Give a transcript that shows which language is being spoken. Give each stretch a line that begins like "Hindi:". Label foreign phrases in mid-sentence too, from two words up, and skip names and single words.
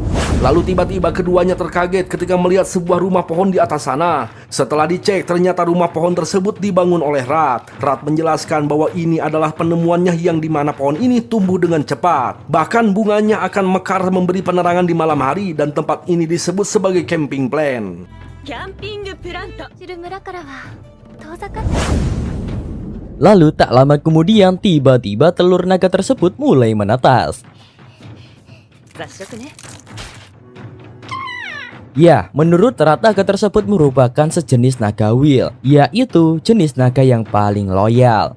Indonesian: Lalu tiba-tiba keduanya terkaget ketika melihat sebuah rumah pohon di atas sana. Setelah dicek, ternyata rumah pohon tersebut dibangun oleh Rat. Rat menjelaskan bahwa ini adalah penemuannya yang dimana pohon ini tumbuh dengan cepat. Bahkan bunganya akan mekar memberi penerangan di malam hari, dan tempat ini disebut sebagai
English: camping plan.
Japanese: 知る村からは遠ざかって
Indonesian: Lalu tak lama kemudian tiba-tiba telur naga tersebut mulai menetas. Ya, menurut Rat naga tersebut merupakan sejenis naga will, yaitu jenis naga yang paling loyal.